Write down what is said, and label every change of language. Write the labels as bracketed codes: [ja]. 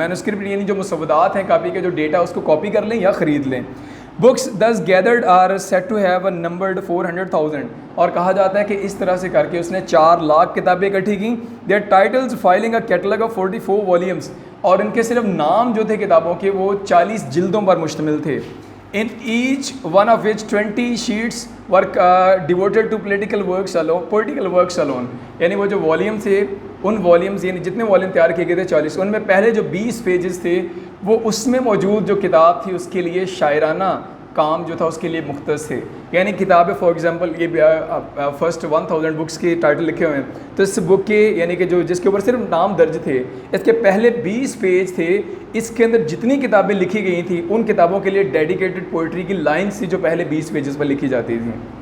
[ur] Manuscript یعنی جو مسودات ہیں کاپی کے جو ڈیٹا اس کو کاپی کر لیں یا خرید لیں. [en] books this gathered are set to have a numbered 400,000، [ur] اور کہا جاتا ہے کہ اس طرح سے کر کے اس نے 4 لاکھ کتابیں اکٹھی کیں. [en] their titles filling a catalogue of 44 volumes, [ur] اور ان کے صرف نام جو تھے کتابوں کے وہ 40 جلدوں پر مشتمل تھے. [en] in each one of which 20 sheets were devoted to political works alone. [ur] یعنی وہ جو والیوم تھے ان والیومز یعنی جتنے والیوم تیار کیے گئے تھے 40، ان میں پہلے جو 20 پیجز تھے وہ اس میں موجود جو کتاب تھی اس کے لیے شاعرانہ کام جو تھا اس کے لیے مختص تھے. یعنی کتابیں [en] for example [ur] یہ فرسٹ 1000 بکس کے ٹائٹل لکھے ہوئے ہیں، تو اس بک کے یعنی کہ جو جس کے اوپر صرف نام درج تھے اس کے پہلے 20 پیج تھے، اس کے اندر جتنی کتابیں لکھی گئی تھیں ان کتابوں کے لیے ڈیڈیکیٹڈ پوئٹری کی لائنس تھی جو پہلے 20 پیجز پر لکھی جاتی تھیں.